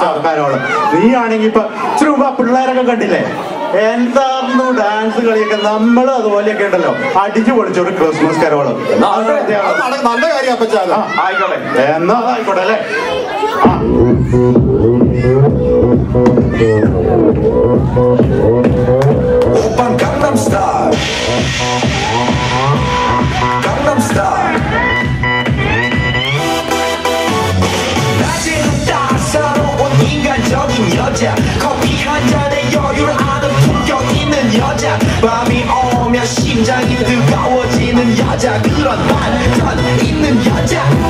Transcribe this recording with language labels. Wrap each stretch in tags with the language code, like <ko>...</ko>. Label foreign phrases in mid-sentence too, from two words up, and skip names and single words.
<ml>ആൾക്കാരോട് നീ ആണെങ്കി ഇപ്പൊ ഇച്ചിരി മുമ്പ് പിള്ളേരൊക്കെ കണ്ടില്ലേ എന്തായിരുന്നു ഡാൻസ് കളിയൊക്കെ? നമ്മളും അതുപോലെയൊക്കെ ഉണ്ടല്ലോ അടിച്ചു പൊളിച്ചൊരു ക്രിസ്മസ് കരോള്. നല്ല കാര്യം അപ്പച്ച. ആയിക്കോട്ടെ, എന്നാ ആയിക്കോട്ടെ അല്ലേ?</ml> <ko>오빤 강남스타일 강남스타일 낮에는 따사로운 인간적인 여자 커피 한 잔에 여유를 아는 품격 있는 여자 밤이 오면 심장이 뜨거워지는 여자 그런 반전 있는 여자</ko>